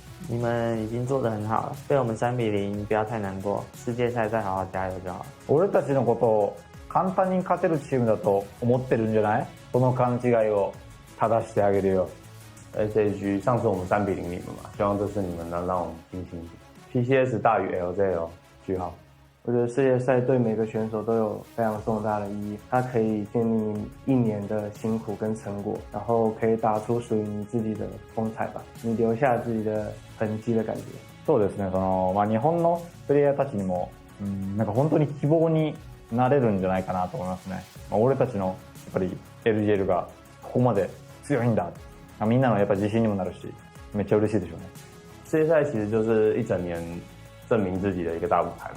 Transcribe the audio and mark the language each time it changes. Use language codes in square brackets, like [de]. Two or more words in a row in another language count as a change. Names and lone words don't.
[zh] 你们已经做得很好了，被我们3-0，不要太难过，世界赛再好好加油就好。 [ja] 俺たちのことを簡単に勝てるチームだと思ってるんじゃない？その勘違いを正してあげるよ。 [zh] SHG 上次我们3-0你们嘛，希望这次你们能让我们清醒一点。PCS 大于 LJ 哦，句号。我觉得世界赛对每个选手都有非常重大的意义，它可以建立你一年的辛苦跟成果，然后可以打出属于你自己的风采吧，你留下自己的痕迹的感觉。 [ja] そうですね。日本のプレイヤーたちにも、なんか本当に希望になれるんじゃないかなと思いますね。俺たちのやっぱり LGL がここまで強いんだ。みんなのやっぱ自信にもなるし、めっちゃ嬉しいでしょうね。 [zh] 世界赛其实就是一整年证明自己的一个大舞台吧。